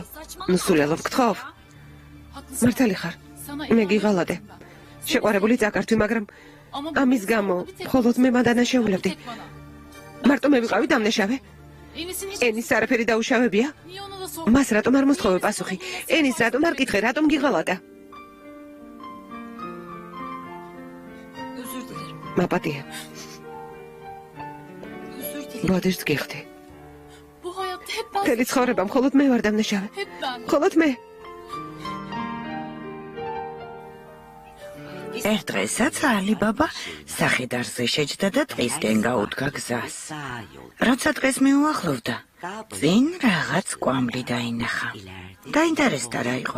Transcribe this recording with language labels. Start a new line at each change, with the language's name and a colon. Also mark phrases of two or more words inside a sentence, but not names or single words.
Georgian: ნუ სულელო, გთხოვ. მართალი ხარ. მე გიღალადე. შეყვარებული წაკართვი, მაგრამ ამის გამო მხოლოდ მე მანდანაშეულებდი. მარტო მე ვიყავი დამნაშავე? ენის არაფერი დაუშავებია? მას რატომ არ მოსთხოვე პასუხი? ენის რატომ არ კითხე, რატომ გიღალატა?
Turkish: özür dilerim.
Georgian: მაპატია.
Turkish: Özür dilerim.
Georgian: ბოდიშს გიხდი.
Turkish: Bu hayatta hep ben.
Georgian: მთელი ცხოვრება მხოლოდ მე ვარ დამნაშავე.
Turkish: Hep ben.
Georgian: მხოლოდ მე. ერთ დღესაც ალიბაბა სახედარზე შეჯდა და ტყისკენ გაუდგა გზას. როცა დღეს მიუახლოვდა, წინ რაღაც კვამლი დაინახა. დაინტერესდა რა იყო.